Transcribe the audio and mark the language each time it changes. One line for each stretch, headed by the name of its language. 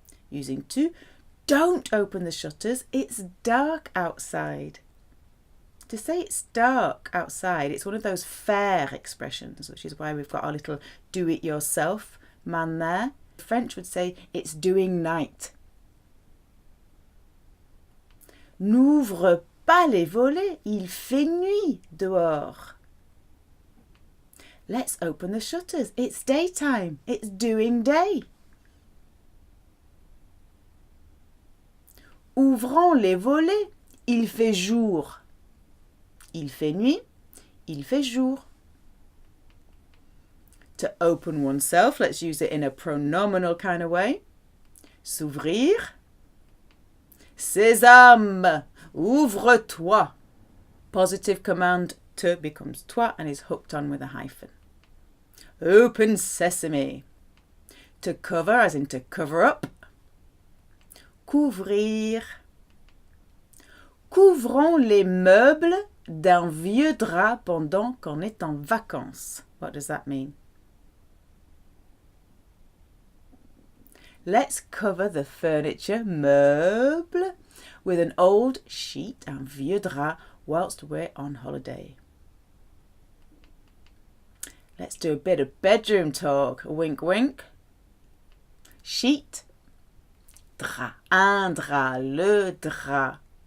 English: Using tu, don't open the shutters, it's dark outside. To say it's dark outside, it's one of those faire expressions, which is why we've got our little do-it-yourself man there. French would say it's doing night.
French: N'ouvre pas les volets, il fait nuit dehors.
English: Let's open the shutters, it's daytime, it's doing day.
French: Ouvrons les volets, il fait jour. Il fait nuit, il fait jour.
English: To open oneself, let's use it in a pronominal kind of way.
French: S'ouvrir. Sésame, ouvre-toi.
English: Positive command te becomes toi and is hooked on with a hyphen. Open sesame. To cover, as in to cover up.
French: Couvrir. Couvrons les meubles d'un vieux drap pendant qu'on est en vacances.
English: What does that mean? Let's cover the furniture, meuble, with an old sheet,
French: un vieux drap,
English: whilst we're on holiday. Let's do a bit of bedroom talk. Wink, wink. Sheet,
French: drap, un drap, le drap.